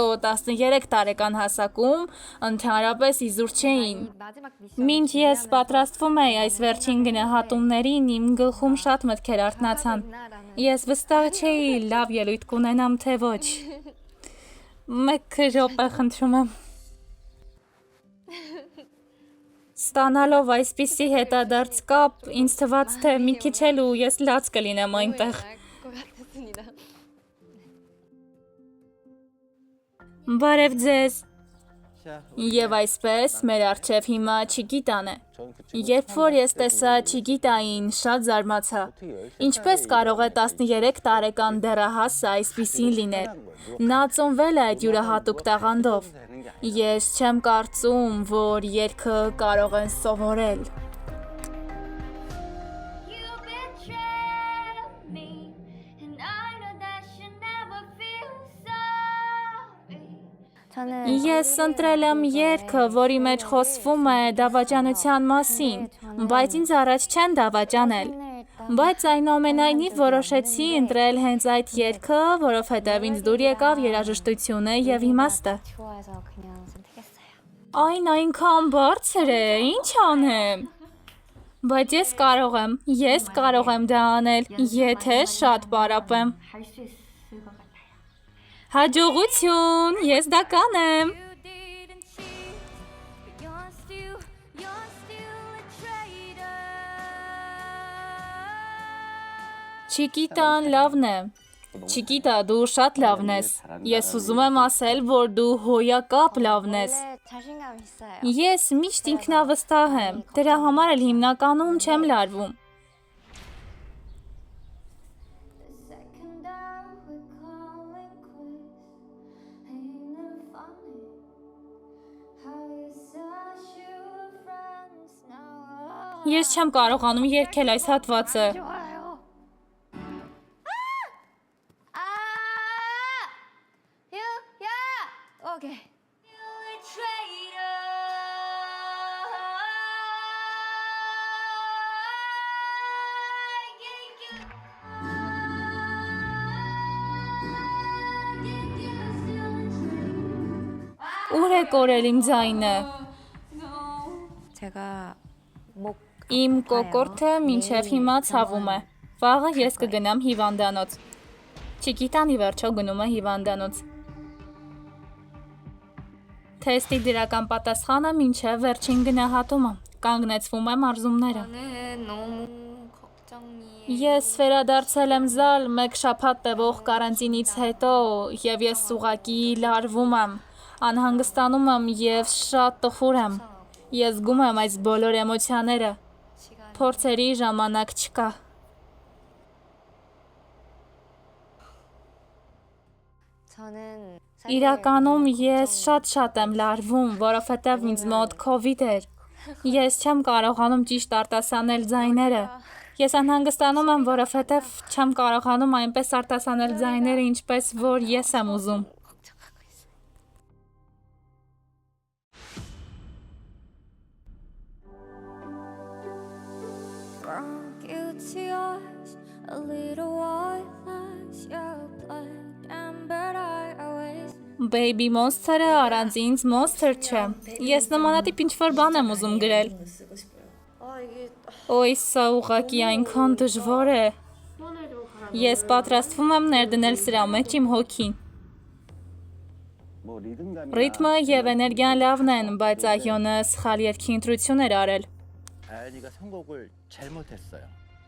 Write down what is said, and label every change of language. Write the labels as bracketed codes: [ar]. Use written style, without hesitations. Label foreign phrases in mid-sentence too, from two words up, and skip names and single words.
[hy] 13 տարեկան հասակում, ընդհանրապես իզուր չէին։ Մինչ ես պատրաստվում էի այս վերջին գնահատումներին, իմ գլխում շատ մտքեր արթնացան։ Ես վստահ չէի լավ ելույթ կունենամ, թե ոչ։ Մեկ րոպե խնդրում եմ։ Ստանալով այսպիսի հետադարձ կապ, ինձ թվաց, թե մի քիչ էլ ու ես լաց կլինեմ այնտեղ։ [ko] 것 같았습니다. [hy] Բարև ձեզ։ Եվ այսպես մեր առջև հիմա Չիկիտան է։ Երբ որ ես տեսա Չիկիտային, շատ զարմացա։ Ինչպես կարող է 13 տարեկան դեռահասը այսպիսին լինել։ Նա ծնվել է այդ յուրահատուկ տաղանդով։ Ես չեմ կարծում, որ երգը կարող են սովորել։ [en] You betrayed me, and I know that you never feel sorry. [hy] Ես ընտրել եմ երգը, որի մեջ խոսվում է դավաճանության մասին, բայց ինձ առաջ չեն դավաճանել։ Բայց այնուամենայնիվ որոշեցի ընտրել հենց այդ երգը, որովհետև ինձ դուր եկավ երաժշտությունը եւ իմաստը։ [ko] 좋아해서 그냥 선택했어요. [hy] Այն այնքան բարձր է, ինչ անեմ։ Բայց ես կարող եմ դա անել, եթե շատ պարապեմ։ Հաջողություն, ես դա կանեմ։ [en] You didn't cheat, but you're still a traitor. [hy] Չիկիտան լավն է։ Չիկիտա, դու շատ լավն ես։ Ես ուզում եմ ասել, որ դու հոյակապ լավն ես։ [ko] 원래 자신감 있어요. [hy] Ես միշտ ինքնավստահ եմ։ Դրա համար էլ հիմնականում չեմ լարվում։ [en] The second that we call it quits, ain't it funny how you said you were friends now? [hy] Ես չեմ կարողանում երգել այս հատվածը։ [ko] 좋아요. [en] Yeah. 오케이. You're a traitor. [hy] Ուր է կորել իմ ձայնը։ [ko] 제가 목 [hy] Իմ կոկորտը մինչև հիմա ցավում է։ Վաղը ես կգնամ հիվանդանոց։ Չիկիտան ի վերջո գնում է հիվանդանոց։ Թեստի դրական պատասխանը մինչև վերջին գնահատումը։ Կանգնեցվում է մարզումները։ [ko] 저는 너무 걱정이에요. [hy] Ես վերադարձել եմ զալ մեկ շաբաթ տևող կարանտինից հետո եւ ես ուղղակի լարվում եմ, անհանգստանում եմ եւ շատ տխուր եմ։ Ես զգում եմ այս բոլոր էմոցիաները։ [ko] 시간 [hy] Փորձերի ժամանակ չկա։ [ko] 저는 [hy] Իրականում ես շատ եմ լարվում, որովհետև ինձ մոտ COVID էր։ Ես չեմ կարողանում ճիշտ արտասանել ձայները։ Ես անհանգստանում եմ, որովհետև չեմ կարողանում այնպես արտասանել ձայները, ինչպես որ ես եմ ուզում։ [ko] 걱정하고 있어요. [en] From guilty eyes, a little white lies, your blood and bird eye always. [hy] Baby Monster-ը առանց ինձ Monster չէ։ Ես նմանատիպ ինչ-որ բան եմ ուզում գրել։ Ոյ, սա ուղղակի այնքան դժվար է։ Ես պատրաստվում եմ ներդնել սրա մեջ իմ հոգին։ Ռիթմը եւ էներգիան լավն են, բայց Այոնը սխալ երգի ընտրություն էր արել։ [ko] 다현이가 선곡을 잘못했어요.